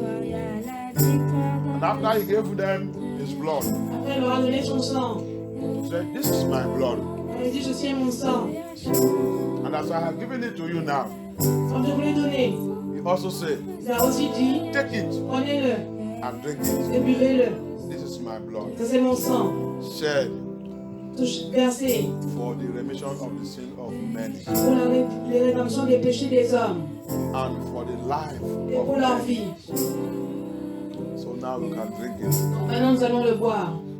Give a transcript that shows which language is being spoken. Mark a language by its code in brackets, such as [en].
[en] And after he gave them his blood, [fr] Après, il leur a donné son sang. [en] he said, this is my blood. [fr] Il a dit ceci est mon sang. [en] And as I have given it to you now, [fr] Quand je vous l'ai donné, [en] he also said, [fr] il a aussi dit [en] take it [fr] prenez-le [en] and drink it. [fr] et buvez-le. [en] This is my blood. [fr] Ça c'est mon sang. [en] Shed [fr] Versé [en] for the remission of the sin of many [fr] pour la rédemption des péchés des hommes [en] and for the life [fr] et pour [en] of [fr] leur [en] many. [fr] vie. [en] So now we can drink it. [fr] Maintenant nous allons le boire.